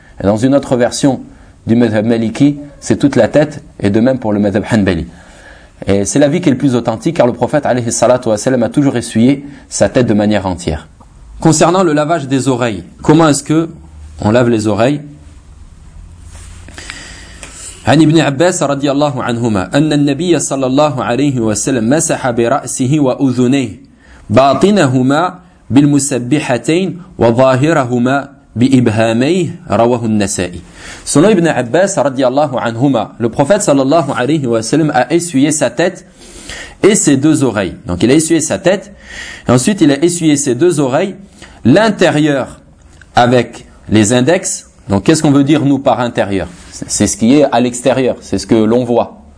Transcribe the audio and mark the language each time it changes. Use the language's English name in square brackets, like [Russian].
[French] Et dans une autre version du Madhhab Maliki, c'est toute la tête, et de même pour le Madhhab Hanbali. Et c'est l'avis qui est le plus authentique, car le prophète alayhi salatu wa sallam a toujours essuyé sa tête de manière entière. Concernant le lavage des oreilles, comment est-ce que on lave les oreilles ? [Arabic] عن ابن عباس رضي الله عنهما أن النبي صلى الله عليه وسلم مسح برأسه وأذنيه باطنهما بالمسبحتين وظاهرهما بإبهاميه رواه النسائي. [French] Selon Ibn Abbas radiyallahu anhuma, le prophète sallallahu alayhi wa sallam a essuyé sa tête et ses deux oreilles. Donc il a essuyé sa tête et ensuite il a essuyé ses deux oreilles, l'intérieur avec les index. Donc qu'est-ce qu'on veut dire nous par intérieur? C'est ce qui est à l'extérieur, c'est ce que l'on voit.